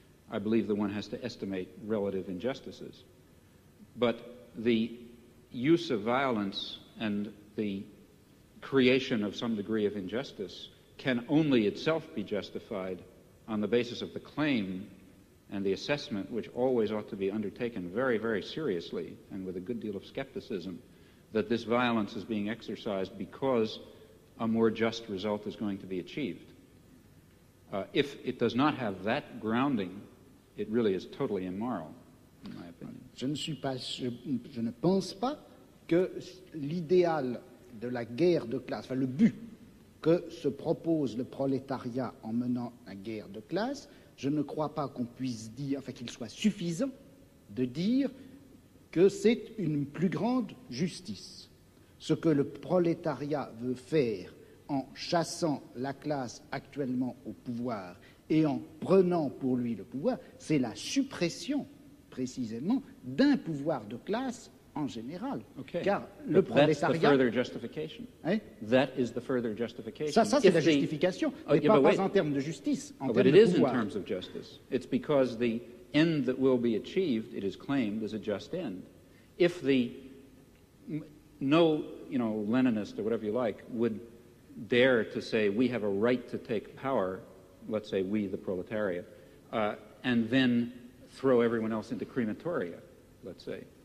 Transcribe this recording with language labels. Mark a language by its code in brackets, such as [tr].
[en] I believe that one has to estimate relative injustices. But the use of violence and the creation of some degree of injustice can only itself be justified on the basis of the claim and the assessment, which always ought to be undertaken very, very seriously and with a good deal of skepticism, that this violence is being exercised because a more just result is going to be achieved. If it does not have that grounding, it really is totally immoral, in my opinion. [fr] Je ne pense pas que l'idéal de la guerre de classe, enfin le but que se propose le prolétariat en menant la guerre de classe, je ne crois pas qu'on puisse dire, enfin qu'il soit suffisant de dire que c'est une plus grande justice. Ce que le prolétariat veut faire en chassant la classe actuellement au pouvoir et en prenant pour lui le pouvoir, c'est la suppression précisément d'un pouvoir de classe en général. [en] Okay. [fr] Car le prolétariat... Hein? [en] That is the further justification. [fr] Ça c'est la justification, mais pas en termes de justice, en termes de pouvoir. [en] But it is in terms of justice. It's because the end that will be achieved, it is claimed, is a just end. If no Leninist or whatever you like would dare to say we have a right to take power, let's say we, the proletariat, and then throw everyone else into crematoria, let's say.